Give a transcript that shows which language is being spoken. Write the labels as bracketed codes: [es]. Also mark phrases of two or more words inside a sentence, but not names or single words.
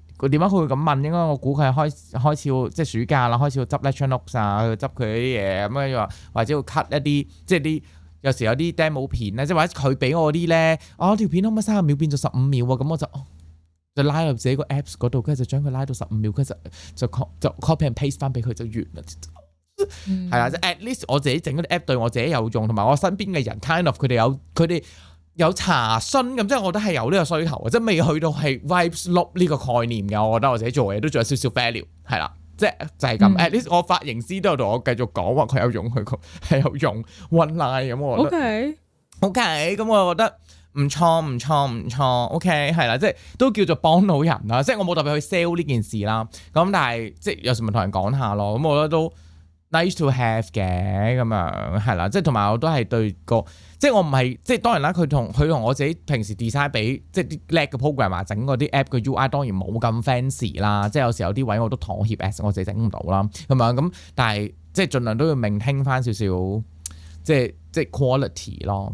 [yue] 佢點解佢會咁問？應該我估佢係開始要即係暑假啦，開始要執 [en] lecture notes [yue] 啊，去執佢啲嘢咁樣話，或者要 cut 一啲即係啲有時有啲 demo 片咧，即係或者佢俾我啲咧，條片可唔可以30秒變咗15秒啊？咁我就拉入自己個 apps 嗰度，跟住就將佢拉到15秒，跟住就 [en] copy and paste [yue] 翻俾佢就完啦。係啦，即係 [en] at least [yue] 我自己整嗰啲 app 對我自己有用，同埋我身邊嘅人 [en] kind of [yue] 佢哋有查詢咁，即係我覺得係有呢個需求，即係未去到係 [en] vibes loop [yue] 呢個概念嘅。我覺得我自己做嘢都仲有少少 value， 係啦，即係就係咁。 [en] at least [yue] 我髮型師都有同我繼續講話佢有用，佢係有用 [en] one line [yue] 咁，我覺得 OK，咁我覺得唔錯 OK 係啦，即係都叫做幫到人啦。即係我冇特別去 sell 呢件事啦，咁但係即係有時咪同人講下咯。咁我覺得都 [en] nice to have [yue] 嘅咁樣係啦，即係同埋我都係對個。即係我唔係，即係當然啦。佢同我自己平時 design 俾即係啲叻嘅 programmer 整嗰啲 app 嘅 UI 當然冇咁 fancy 啦。即係有時有啲位我都妥協 as 我自己整唔到啦，係咪咁？但係即係盡量都要maintain翻少少，即係 quality 咯。